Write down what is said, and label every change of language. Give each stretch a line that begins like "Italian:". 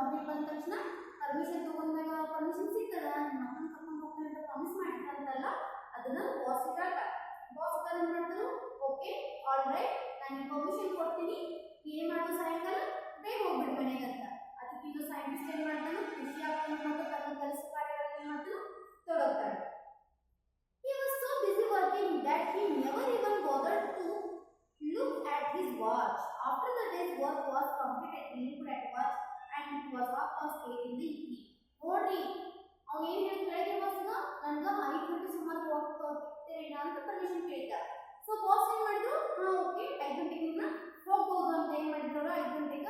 Kannada: Morning ಬಂದ ತಕ್ಷಣ permission ತಗೊಂಡಾಗ ಪರ್ಮಿಷನ್ ಸಿಗ್ತದ, ನನ್ನ ಮಕ್ಕಳನ್ನ ಕರ್ಕೊಂಡು ಹೋಗ್ತೀನಿ ಅಂತ ಪ್ರಾಮಿಸ್ ಮಾಡಿದ್ರಂತಲ್ಲ, ಅದನ್ನ ಬಾಸ್ ಹೇಳ್ತಾರೆ. ಬಾಸ್ ಏನ್ ಮಾಡ್ತಾರೆ? ಓಕೆ ಆಲ್ ರೈಟ್, ನಾನು ಪರ್ಮಿಷನ್ ಕೊಡ್ತೀನಿ, ಏನ್ ಮಾಡೋದು ಸಾಯಂಕಾಲ ಬೇಗ ಹೋಗ್ಬಿಡಿ ಮನೆಗೆ ಅಂತ. ಅದಕ್ಕೆ ಇನ್ನು ಸೈಂಟಿಸ್ಟ್ ಏನ್ ಮಾಡ್ತಾನೆ? ಖುಷಿ ಆಗ್ತಾನೆ ಮತ್ತು ತನ್ನ ಕೆಲಸ ಕಾರ್ಯಗಳನ್ನು ಏನ್ ಮಾಡ್ತಾನೆ? ತೊಡಗ್ತಾನೆ.
English: He was so busy working that he never even bothered to look at his watch. After the day's work was completed, he looked at watch and it was 8:30 in the evening.
Kannada: ನೋಡ್ರಿ ಅವ್ನು ಏನ್ ಹೇಳಿದ ಬೆಳಗ್ಗೆ ಬಾಸ್ಗ ನನಗೆ 5 ಗಂಟೆ ಸುಮಾರು ಹೋಗ್ತೀರೇನ ಅಂತ permission ಕೇಳಿದ್ದ. ಸೊ ಬಾಸ್ ಏನ್ ಮಾಡಿದ್ರು? ಓಕೆ 5 ಗಂಟೆಗೆ ಹೋಗ್ಬೋದು ಅಂತ ಏನ್ ಮಾಡಿದ್ರು? 5 ಗಂಟೆ